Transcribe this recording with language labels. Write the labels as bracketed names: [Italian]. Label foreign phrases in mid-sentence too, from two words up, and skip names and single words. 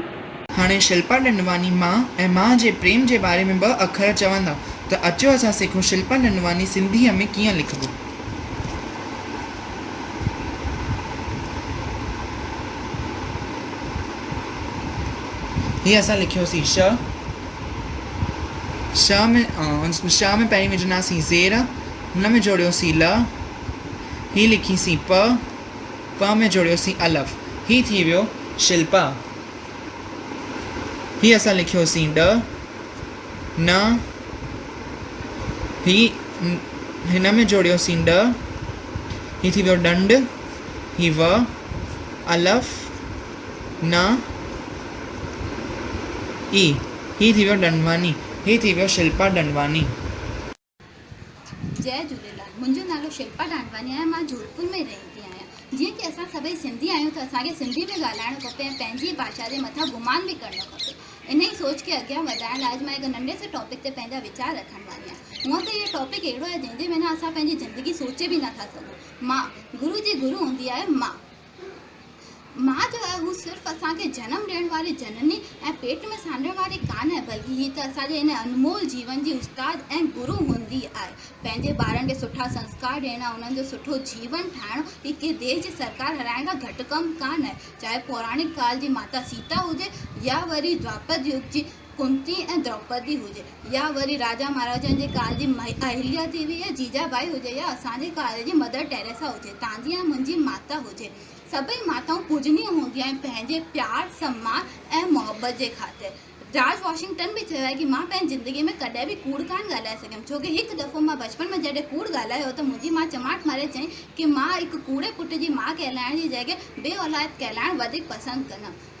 [Sindhi] हाणे शिल्पा ॾंडवानी मां ऐं मां जे प्रेम जे बारे में 2 अखर चवंदा, त अचो असां सिखूं शिल्पा ॾंडवानी सिंधीअ में कीअं लिखबो। हीअ असां लिखियोसीं श में पहिरीं विझंदासीं ज़ेर, हुन में जोड़ियोसीं ल, ही लिखीसीं प में जोड़ियोसीं अलफ, ही थी वियो शिल्पा। ही असां लिखियोसीं ड न, ही हिन में जोड़ियोसीं ड, ही थी वियो डंड, ही व अलफ न ई, ही थी वियो ॾंडवानी, ही थी वियो शिल्पा ॾंडवानी। जय झूलेलाल। मुंहिंजो नालो शिल्पा ॾांडवानी आहे। मां जोधपुर में रहंदी आहियां। जीअं कि असां सभई सिंधी आहियूं त असांखे सिंधी में ॻाल्हाइणु खपे ऐं पंहिंजी भाषा जे मथां गुमान बि करणु खपे। इन ई सोच खे अॻियां वधाइण लाइ मां हिकु नंढे से टॉपिक ते पंहिंजा वीचार रखण वारी आहियां। हूअं त इहो टॉपिक अहिड़ो आहे जंहिंजे बिना असां पंहिंजी ज़िंदगी सोचे बि नथा सघूं। मां, गुरु जी गुरु हूंदी आहे मां। मां जो आहे हू सिर्फ़ु असांखे जनम ॾियण वारी जननी ऐं पेट में सांडण वारी कान आहे, बल्कि हीअ त असांजे हिन अनमोल जीवन जी उस्ताद ऐं गुरु हूंदी आहे। पंहिंजे ॿारनि खे सुठा संस्कार ॾियणा, उन्हनि जो सुठो जीवन ठाहिणो, हीअ कंहिं देश जी सरकार हलाइण खां घटि कमु कान आहे। चाहे पौराणिक काल जी माता सीता हुजे या वरी द्वापर युग जी कुंती ऐं द्रौपदी हुजे, या वरी राजा महाराजनि जे काल जी अहिल्या देवी या जीजाबाई हुजे, या असांजे काल जी मदर टेरेसा हुजे, तव्हांजी या मुंहिंजी माता हुजे। सभई माताऊं पूजनीय हूंदियूं आहिनि पंहिंजे प्यार, सम्मान ऐं मोहबत जे ख़ातिर। जॉर्ज वॉशिंगटन बि चयो आहे कि मां पंहिंजी ज़िंदगी में कॾहिं बि कूड़ कान ॻाल्हाए सघियमि, छो कि हिकु दफ़ो मां बचपन में जॾहिं कूड़ ॻाल्हायो त मुंहिंजी मां चमाट मारे चई कि मां हिकु कूड़े पुट जी मां कहलाइण जी जॻह बे औलाद कहलाइणु वधीक पसंदि कंदमि।